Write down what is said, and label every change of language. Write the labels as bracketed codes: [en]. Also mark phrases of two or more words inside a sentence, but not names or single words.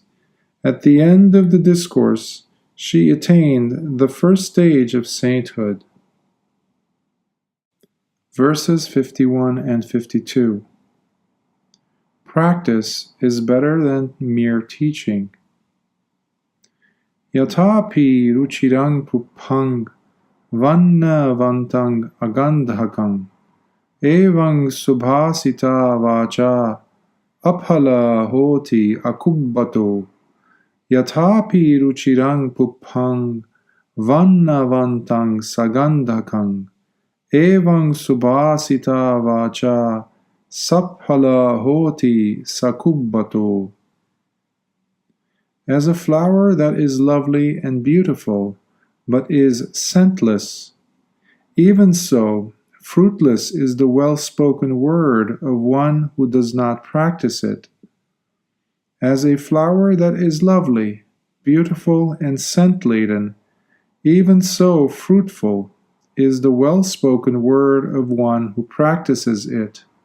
[en] At the end of the discourse, she attained the first stage of sainthood. Verses 51 and 52. Practice is better than mere teaching. [pi] Yatapi ruchirang puppang vanna vantang agandhakam evang subhasita vacha aphala hoti akubbato Yathapi ruchirang puphang vannavantang sagandhakang evang subhasita vacha saphala hoti sakubbato. [en] As a flower that is lovely and beautiful, but is scentless, even so, fruitless is the well-spoken word of one who does not practice it. As a flower that is lovely, beautiful, and scent-laden, even so fruitful is the well-spoken word of one who practices it.